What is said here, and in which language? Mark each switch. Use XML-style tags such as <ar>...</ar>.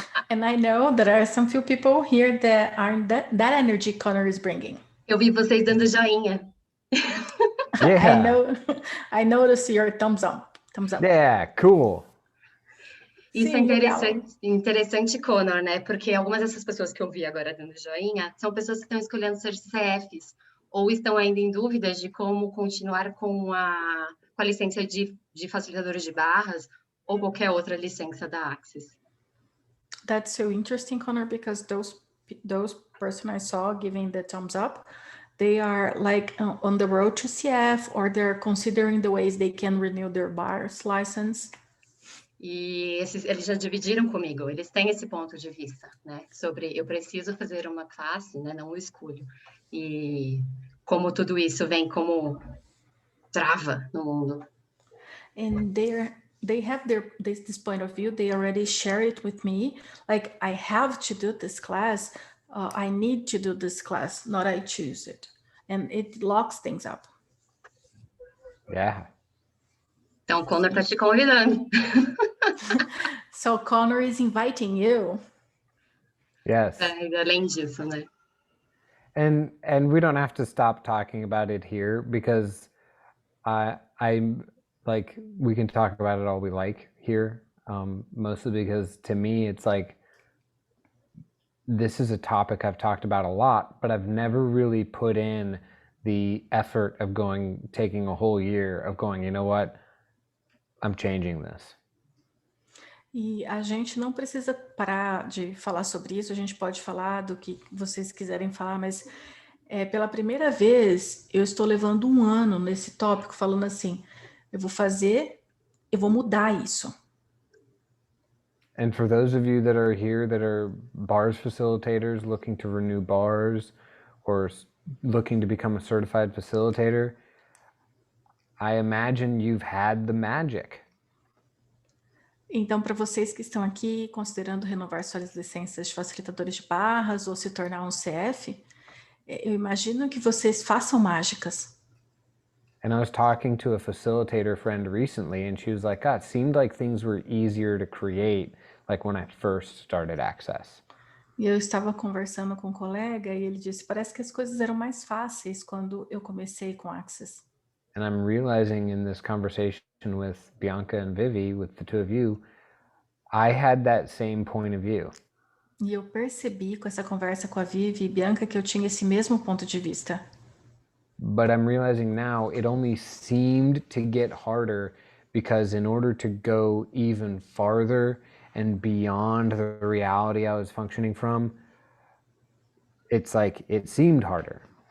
<en>And I know there are some few people here that are that energy Connor is bringing.</en> <pt>Eu vi vocês dando joinha.</pt> <en>Yeah. I noticed your thumbs up. Thumbs up. Yeah, cool.</en> <pt>Isso Sim, é interessante, Connor, né? Porque algumas dessas pessoas que eu vi agora dando joinha são pessoas que estão escolhendo ser CFs ou estão ainda em dúvidas de como continuar com a licença de facilitadores de barras ou qualquer outra licença da Axis.</pt> <en>That's so interesting, Connor, because those person I saw giving the thumbs up, they are like on the road to CF, or they're considering the ways they can renew their bar's license.</en> <pt>E eles já dividiram comigo, eles têm esse ponto de vista, né? Sobre eu preciso fazer uma classe, né? Não o escolho. E como tudo isso vem como trava no mundo.</pt> <en>And they have this point of view. They already share it with me. Like, I have to do this class. I need to do this class, not I choose it. And it locks things up. Yeah.</en> <pt>Então, o Connor tá te convidando.</pt> <en>So Connor is inviting you. Yes.</en> <pt>Além disso, né?</pt> <en>And we don't have to stop talking about it here because I'm like, we can talk about it all we like here. Mostly because to me, it's like, this is a topic I've talked about a lot, but I've never really put in the effort of taking a whole year of going, you know what, I'm changing this.</en> <pt>E a gente não precisa parar de falar sobre isso, a gente pode falar do que vocês quiserem falar, mas pela primeira vez eu estou levando um ano nesse tópico, falando assim, eu vou mudar isso.</pt> <en>And for those of you that are here that are bars facilitators looking to renew bars or looking to become a certified facilitator, I imagine you've had the magic.</en> <pt>Então, para vocês que estão aqui considerando renovar suas licenças de facilitadores de barras ou se tornar um CF, eu imagino que vocês façam mágicas.</pt> <en>And I was talking to a facilitator friend recently, and she was like, "God, it seemed like things were easier to create, like when I first started Access."</en> <pt>E eu estava conversando com um colega e ele disse, parece que as coisas eram mais fáceis quando eu comecei com Access.</pt> <en>And I'm realizing in this conversation with Bianca and Vivi, with the two of you, I had that same point of view.</en> <pt>E eu percebi com essa conversa com a Vivi e Bianca que eu tinha esse mesmo ponto de vista.</pt> <en>But I'm realizing now it only seemed to get harder because in order to go even farther and beyond the reality I was functioning from, it's like it seemed harder.</en>